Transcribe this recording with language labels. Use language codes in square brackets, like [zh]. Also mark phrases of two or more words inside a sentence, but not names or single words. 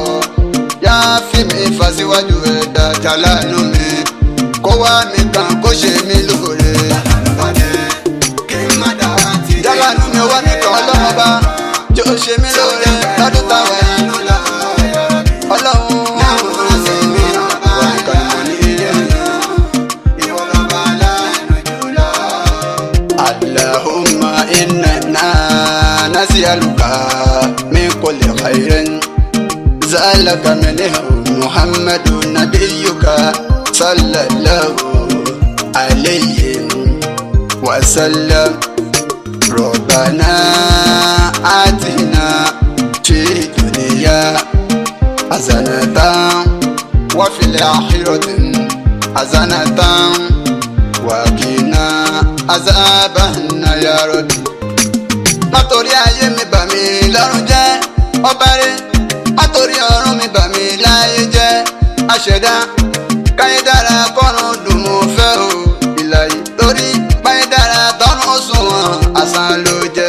[yo] Yá fi mi fà síwájú ẹ̀dá jàlánú mi, kó wá mi kàn kó ṣe mí lóore. Jàlánú mi wá mi kàn ọlọ́mọ bá tí ó ṣe mí lóore lọ́dún táwọn yìí. [ar] Ọlọ́run اللهم إنا نسألك من كل خير ذلك منه محمد نبيك صلى الله عليه وسلم. ربنا آتنا في الدنيا حسنة وفي الآخرة حسنة وقنا عذابا يا رب. [yo] Má torí ayé mi bà mí lọ́rùn jẹ́ ọba rẹ̀, má torí ọ̀run mi bà mí láyé jẹ́ aṣẹ̀dá. Káyé dára kọ́run dùn mo fẹ́ o ìlàyé, torí báyé dára tọ́run sunwọ̀n àsán ló jẹ́.